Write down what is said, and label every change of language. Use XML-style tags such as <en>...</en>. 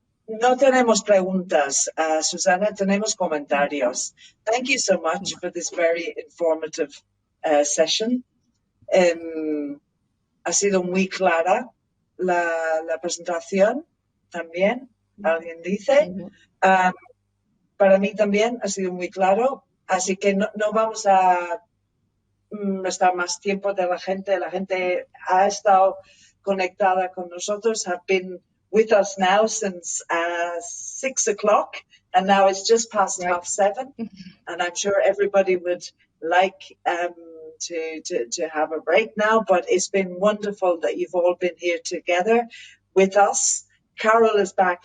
<es>No tenemos preguntas, Susana, tenemos comentarios.</es> <en>Thank you so much for this very informative session.</en> <es>Ha sido muy clara la presentación también, alguien dice. Para mí también ha sido muy claro, así que no vamos a estar más tiempo de la gente. La gente ha estado conectada con nosotros,</es> <en>have been with us now since 6 o'clock, and now it's just past 7:30, and I'm sure everybody would like to have a break now, but it's been wonderful that you've all been here together with us. Carol is back.</en>